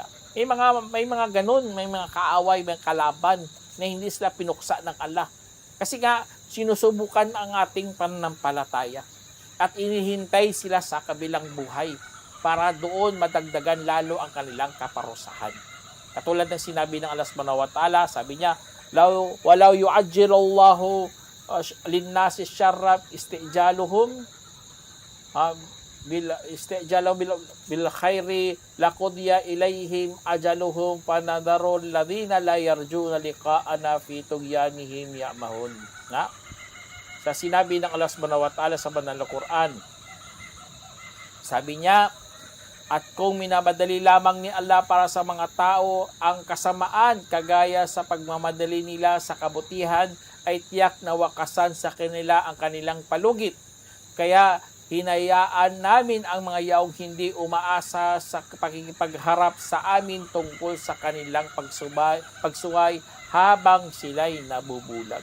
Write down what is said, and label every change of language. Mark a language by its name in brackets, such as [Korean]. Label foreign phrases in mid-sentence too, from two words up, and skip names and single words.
[Filipino] May mga ganun, may mga kaaway, may kalaban na hindi sila pinuksa ng Allah. Kasi nga, sinusubukan ang ating pananampalataya at inihintay sila sa kabilang buhay para doon madagdagan lalo ang kanilang kaparusahan. Katulad ng sinabi ng [Arabic] الله سبحانه وتعالى, [Filipino] sabi niya, [Arabic] "ولو يعجل الله للناس الشر استعجالهم بالخير لقضي إليهم أجلهم فنذر الذين لا يرجون لقاءنا في طغيانهم يعمهون." [Filipino] Sa sinabi ng [Arabic] الله سبحانه وتعالى [Filipino] sa banal na Quran, sabi niya, "At kung minamadali lamang ni Allah para sa mga tao ang kasamaan kagaya sa pagmamadali nila sa kabutihan, ay tiyak na wakasan sa kanila ang kanilang palugit. Kaya hinayaan namin ang mga yaong hindi umaasa sa pakikipagharap sa amin tungkol sa kanilang pagsuway habang sila'y nabubulag."